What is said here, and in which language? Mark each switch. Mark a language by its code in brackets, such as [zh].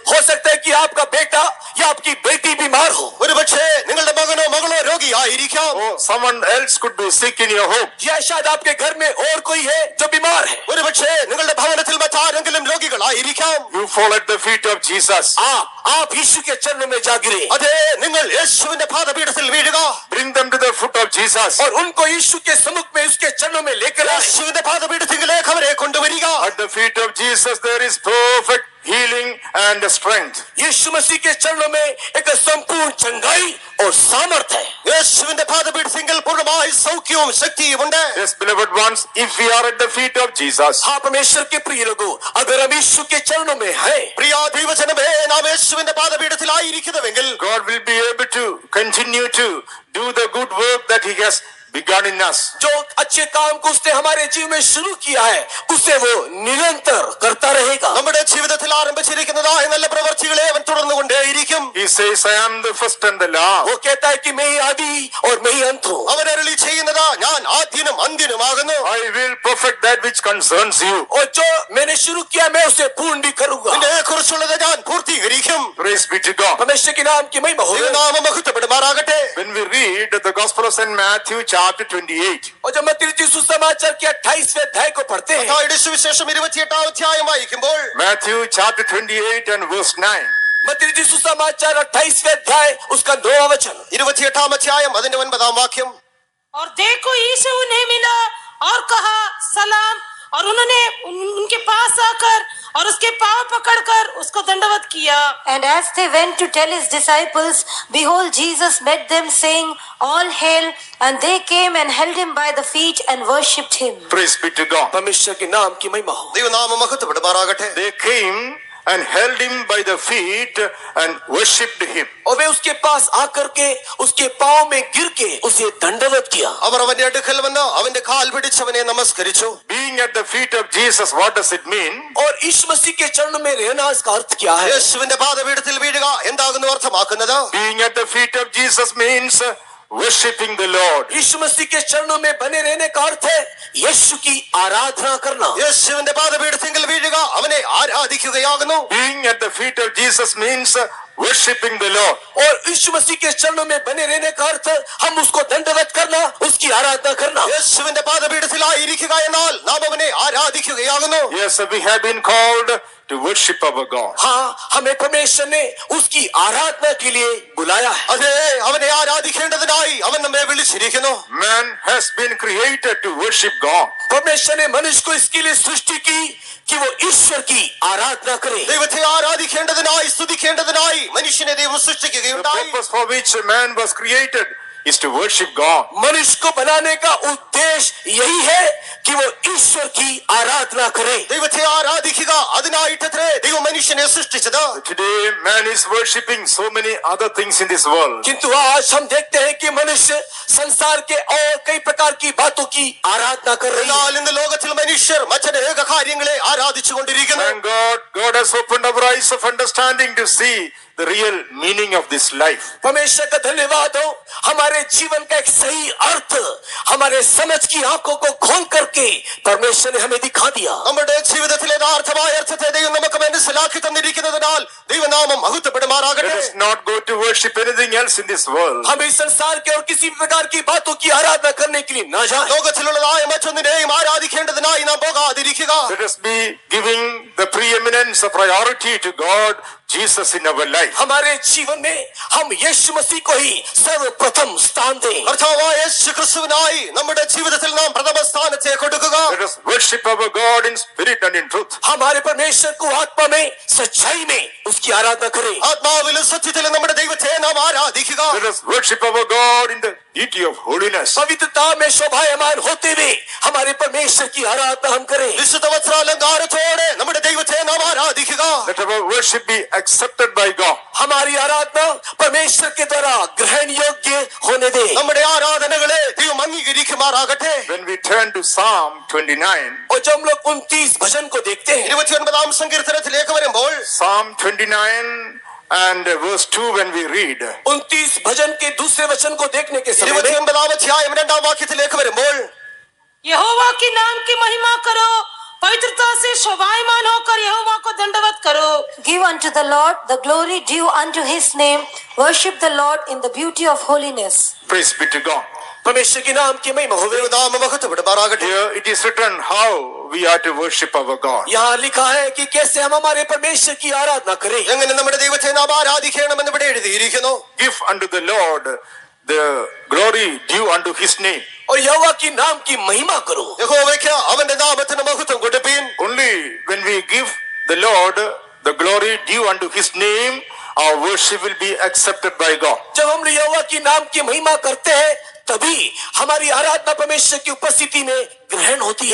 [hi] हो सकता है कि आपका बेटा या आपकी बेटी बीमार हो, [ml] ഒരുപക്ഷേ നിങ്ങളുടെ മകനോ മകളോ രോഗിയായിരിക്കാം. [en] Or someone else could be sick in your home. [hi] या शायद आपके घर में और कोई है जो बीमार है। [ml] ഒരുപക്ഷേ നിങ്ങളുടെ ഭവനത്തിൽ മറ്റാരെങ്കിലും രോഗികളായിരിക്കാം. [en] You fall at the feet of Jesus. [hi] आप यीशु के चरणों में जा गिरे। [ml] അതേ, നിങ്ങൾ യേശുവിന്റെ പാദപീഠത്തിൽ വീഴുക. [en] Bring them to the foot of Jesus. [hi] और उनको यीशु के सम्मुख में उसके चरणों में लेकर आए। [ml] യേശുവിന്റെ പാദപീഠത്തിലേക്ക് അവരെ കൊണ്ടുവരിക. [en] At the feet of Jesus there is perfect healing and strength. [hi] यीशु मसीह के चरणों में एक संपूर्ण चंगाई और सामर्थ है। [ml] യേശുവിന്റെ പാദപീഠത്തിൽ പൂർണ്ണമായ സൗഖ്യവും ശക്തിയുമുണ്ട്. [en] Yes, beloved ones, if we are at the feet of Jesus, [hi] हाँ परमेश्वर के प्रिय लोगों, अगर हम यीशु के चरणों में हैं, [ml] പ്രിയ ദൈവജനമേ, നാം യേശുവിന്റെ പാദപീഠത്തിലായിരിക്കുന്നുവെങ്കിൽ [en] God will be able to continue to do the good work that He has begun in us. [hi] जो अच्छे काम को उसने हमारे जीवन में शुरू किया है उसे वो निरंतर करता रहेगा। [ml] നമ്മുടെ ജീവിതത്തിൽ ആരംഭിച്ചിരിക്കുന്നതായ നല്ല പ്രവൃത്തികളെ അവൻ തുടർന്നുകൊണ്ടേയിരിക്കും. [en] He says, I am the first and the last. [hi] वो कहता है कि मैं ही आदि और मैं ही अंत हूँ। [ml] അവൻ അരുളി ചെയ്യുന്നത്, ഞാൻ ആദ്യനും അന്ത്യനുമാകുന്നു. [en] I will perfect that which concerns you. [hi] और जो मैंने शुरू किया मैं उसे पूर्ण भी करूंगा। [ml] നിന്നെ കുറിച്ചുള്ളത് ഞാൻ പൂർത്തീകരിക്കും. [en] Praise be to God. [hi] परमेश्वर के नाम की महिमा हो। [ml] ദൈവനാമം മഹത്വപ്പെടുമാറാകട്ടെ. [en] When we read the Gospel of St. Matthew chapter 28, [hi] और जब मत्ती सुसमाचार के 28वें अध्याय को पढ़ते हैं, [ml] മത്തായിയുടെ സുവിശേഷം 28-ാം അധ്യായം വായിക്കുമ്പോൾ, [en] Matthew chapter 28 and verse 9. [hi] मत्ती सुसमाचार 28वें अध्याय उसका 9वां वचन, [ml] 28-ാം അധ്യായം അതിന്റെ 9-ാം വാക്യം. [hi] और देखो यीशु उन्हें मिला और कहा सलाम, और उन्होंने उनके पास आकर और उसके पांव पकड़कर उसको दंडवत किया। [en] And as they went to tell his disciples, behold, Jesus met them, saying, All hail! And they came and held him by the feet and worshipped him. Praise be to God. [hi] परमेश्वर के नाम की महिमा हो। [ml] ദൈവനാമം മഹത്വപ്പെടുമാറാകട്ടെ. [en] They came and held him by the feet and worshipped him. [hi] और वे उसके पास आकर के उसके पांव में गिर के उसे दंडवत किया। [ml] അവർ അവന്റെ അടുക്കൽ വന്ന് അവന്റെ കാൽ പിടിച്ചവനെ നമസ്കരിച്ചു. [en] Being at the feet of Jesus, what does it mean? [hi] और यीशु मसीह के चरणों में रहना इसका अर्थ क्या है? [ml] യേശുവിന്റെ പാദപീഠത്തിൽ വീഴുക എന്താകുന്നു അർത്ഥമാക്കുന്നത്? [en] Being at the feet of Jesus means worshipping the Lord. [hi] यीशु मसीह के चरणों में बने रहने का अर्थ है यीशु की आराधना करना। [ml] യേശുവിന്റെ പാദപീഠത്തിൽ വീഴുക അവനെ ആരാധിക്കുകയാകുന്നു. [en] Being at the feet of Jesus means worshipping the Lord. [hi] और यीशु मसीह के चरणों में बने रहने का अर्थ हम उसको दंडवत करना, उसकी आराधना करना। [ml] യേശുവിന്റെ പാദപീഠത്തിലായിരിക്കുക എന്നാൽ നാം അവനെ ആരാധിക്കുകയാകുന്നു. [en] Yes, we have been called to worship our God. [hi] हाँ, हमें परमेश्वर ने उसकी आराधना के लिए बुलाया है। [ml] അതെ, അവനെ ആരാധിക്കേണ്ടതിനായി അവൻ നമ്മെ വിളിച്ചിരിക്കുന്നു. [en] Man has been created to worship God. [hi] परमेश्वर ने मनुष्य को इसके लिए सृष्टि की कि वो ईश्वर की आराधना करे। [ml] ദൈവത്തെ ആരാധിക്കേണ്ടതിനായി സ്തുതിക്കേണ്ടതിനായി മനുഷ്യനെ ദൈവം [en] The [ml] സൃഷ്ടിക്കുകയുണ്ടായി. [en] purpose for which man was created is to worship God. [hi] मनुष्य को बनाने का उद्देश्य यही है कि वो ईश्वर की आराधना करे। [ml] ദൈവത്തെ ആരാധിക്കുക അതിനായിട്ടത്രേ ദൈവം മനുഷ്യനെ സൃഷ്ടിച്ചത്. [en] Today man is worshipping so many other things in this world. [hi] किंतु आज हम देखते हैं कि मनुष्य संसार के और कई प्रकार की बातों की आराधना कर रही है। [ml] എന്നാൽ ഇന്ന് ലോകത്തിൽ മനുഷ്യർ മറ്റനേക കാര്യങ്ങളെ ആരാധിച്ചു കൊണ്ടിരിക്കുന്നു. [en] Thank God has opened our eyes of understanding to see the real meaning of this life. [hi] परमेश्वर का धन्यवाद हो, हमारे जीवन का एक सही अर्थ हमारे समझ की आंखों को खोल करके परमेश्वर ने हमें दिखा दिया। [ml] നമ്മുടെ ജീവിതത്തിലെ യഥാർത്ഥമായ അർത്ഥത്തെ ദൈവം നമുക്ക് മനസ്സിലാക്കി തന്നിരിക്കുന്നതിനാൽ ദൈവനാമം മഹത്വപ്പെടുമാറാകട്ടെ. [en] Let us not go to worship anything else in this world. [hi] हम इस संसार के और किसी प्रकार की बातों की आराधना करने के लिए न जाएं। [ml] ലോകത്തിലുള്ളതായ മറ്റൊന്നിനെയും ആരാധിക്കേണ്ടതിനായി നാം പോകാതിരിക്കുക. [en] Let us be giving the preeminence, the priority to God, Jesus in our life. [hi] हमारे जीवन में हम यीशु मसीह को ही सर्वप्रथम स्थान दें। [ml] കർത്താവായ യേശു ക്രിസ്തുവിനായി നമ്മുടെ ജീവിതത്തിൽ നാം പ്രഥമ സ്ഥാനത്തെ കൊടുക്കുക. [en] Let us worship our God in spirit and in truth. [hi] हमारे परमेश्वर को आत्मा में सच्चाई में उसकी आराधना करें। [ml] ആത്മാവിലും സത്യത്തിലും നമ്മുടെ ദൈവത്തെ നാം ആരാധിക്കുക. [en] Let us worship our God in the beauty of holiness. [hi] पवित्रता में शोभायमान होते हुए हमारे परमेश्वर की आराधना हम करें। [ml] വിശുദ്ധ വസ്ത്രാലങ്കാരത്തോടെ നമ്മുടെ ദൈവത്തെ നാം ആരാധിക്കുക. [en] Let our worship be accepted by God. [hi] हमारी आराधना परमेश्वर के द्वारा ग्रहण योग्य होने दे। [ml] നമ്മുടെ ആരാധനകളെ ദൈവം അംഗീകരിക്കുമാറാകട്ടെ. [en] When we turn to Psalm 29, [hi] और जब हम लोग 29 भजन को देखते हैं, [ml] 29 സങ്കീർത്തനത്തിലേക്ക് വരുമ്പോൾ [en] Psalm 29 and verse 2, when we read, [hi] 29 भजन के दूसरे वचन को देखने के समय में [ml] 29 അധ്യായം 2 വാക്യത്തിലേക്ക് വരുമ്പോൾ [hi] यहोवा के नाम की महिमा करो, पवित्रता से शोभायमान होकर यहोवा को दंडवत करो। [en] Give unto the Lord the glory due unto his name. Worship the Lord in the beauty of holiness. praise be to God. [hi] परमेश्वर के नाम की महिमा होवे। [ml] ദൈവനാമം മഹത്വപ്പെടുമാറാകട്ടെ. [en] Here it is written how we are to worship our God. [hi] यहाँ लिखा है कि कैसे हम हमारे परमेश्वर की आराधना करें। [ml] എങ്ങനെ നമ്മുടെ ദൈവത്തെ നാം ആരാധിക്കണമെന്ന് ഇവിടെ എഴുതിയിരിക്കുന്നു. [en] Give unto the Lord the glory due unto his name. [hi] और यहोवा की नाम की महिमा करो। [ml] യഹോവയ്ക്ക് അവന്റെ നാമത്തിന് മഹത്വം കൊടുപ്പീൻ. [en] Only when we give the Lord the glory due unto his name, our worship will be accepted by God. [hi] जब हम यहोवा की नाम की महिमा करते हैं तभी हमारी आराधना परमेश्वर की उपस्थिति में ग्रहण होती है।